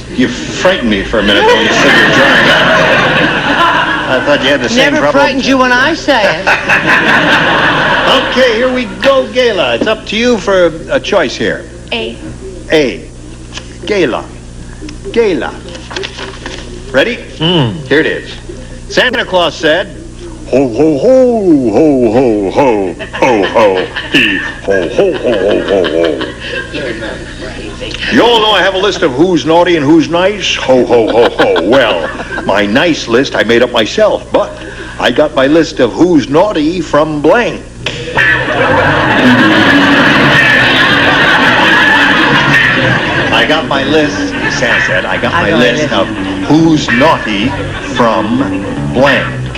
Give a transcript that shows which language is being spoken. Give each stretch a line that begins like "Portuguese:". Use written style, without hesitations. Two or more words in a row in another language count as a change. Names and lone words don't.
English: You frightened me for a minute when you said you're drying out. I thought you had the same Never problem. frightens you when I say it. Okay, here we go, Gayla. It's up to you for a choice here. A. Gayla. Ready? Here it is. Santa Claus said, ho, ho, ho, ho, ho, ho, ho, ho, he, ho, ho, ho, ho, ho, ho. You all know I have a list of who's naughty and who's nice. Ho, ho, ho, ho. Well, my nice list I made up myself, but I got my list of who's naughty from blank. I got my list, Sam said, I got my list of who's naughty from blank.